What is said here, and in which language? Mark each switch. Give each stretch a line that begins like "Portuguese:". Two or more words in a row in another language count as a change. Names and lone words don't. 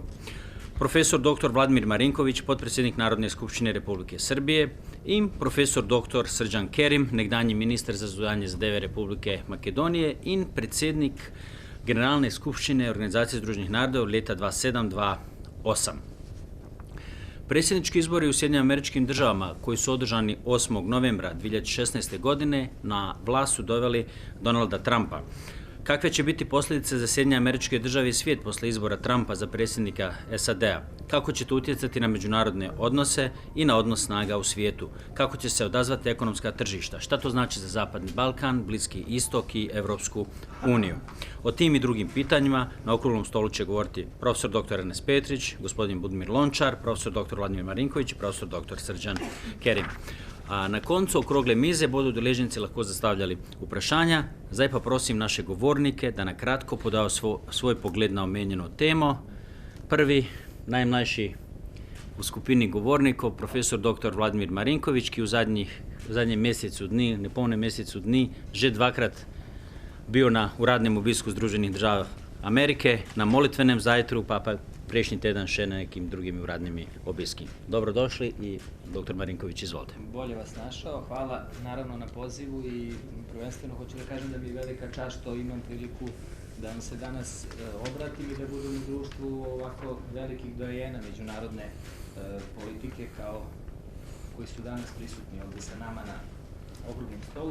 Slovenian: Profesor dr. Vladimir Marinković, podpredsednik Narodne skupščine Republike Srbije in profesor dr. Srđan Kerim, nekdanji minister za zunanje zadeve Republike Makedonije in predsednik Generalne skupščine Organizacije Združenih narodov leta 2007-2008.
Bosnian: Predsjednički izbori u Sjedinjenim Američkim Državama, koji su održani 8. novembra 2016. godine, na vlast su doveli Donalda Trumpa. Kakve će biti posljedice za Sjedinjene Američke Države i svijet posle izbora Trumpa za predsjednika SAD-a? Kako će to utjecati na međunarodne odnose i na odnos snaga u svijetu? Kako će se odazvati ekonomska tržišta? Šta to znači za Zapadni Balkan, Bliski istok i Evropsku uniju? O tim i drugim pitanjima na okruglom stolu će govoriti profesor dr. Ernest Petrić, gospodin Budimir Lončar, profesor dr. Vladimir Marinković i profesor dr. Srđan Kerim.
Slovenian: A na koncu okrogle mize bodo udeleženci lahko zastavljali vprašanja. Zdaj pa prosim naše govornike, da na kratko podajo svoj pogled na omenjeno temo. Prvi, najmlajši v skupini govornikov, profesor dr. Vladimir Marinković, ki v zadnjem mesecu dni, nepolnem mesecu dni, že dvakrat bio na uradnem obisku Združenih držav Amerike, na molitvenem zajtru, pa prejšnji teden še na nekim drugim uradnimi obiski. Dobrodošli i dr. Marinković, izvolite.
Serbian: Bolje vas našao, hvala naravno na pozivu i prvenstveno hoću da kažem da mi je velika čast što imam priliku da vam se danas obratim i da budem u društvu ovako velikih dojena međunarodne politike kao koji su danas prisutni ovdje sa nama na okruglom stolu.